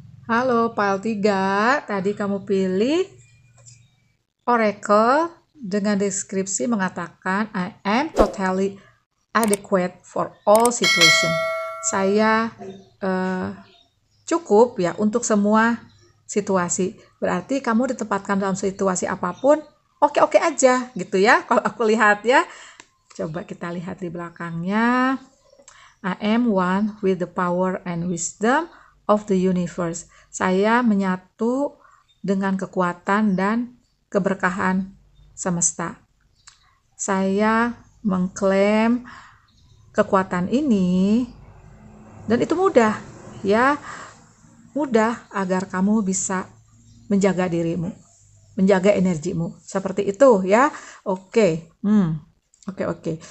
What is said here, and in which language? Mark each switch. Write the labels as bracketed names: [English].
[Indonesian] Halo PAL 3, tadi kamu pilih Oracle dengan deskripsi mengatakan [English] I am totally adequate for all situation. [Indonesian] Saya cukup ya untuk semua situasi. Berarti kamu ditempatkan dalam situasi apapun, oke-oke aja gitu ya. Kalau aku lihat ya. Coba kita lihat di belakangnya. [English] I am one with the power and wisdom of the universe. [Indonesian] Saya menyatu dengan kekuatan dan keberkahan semesta. Saya mengklaim kekuatan ini, dan itu mudah ya, mudah agar kamu bisa menjaga dirimu, menjaga energimu, seperti itu ya. Oke. Oke.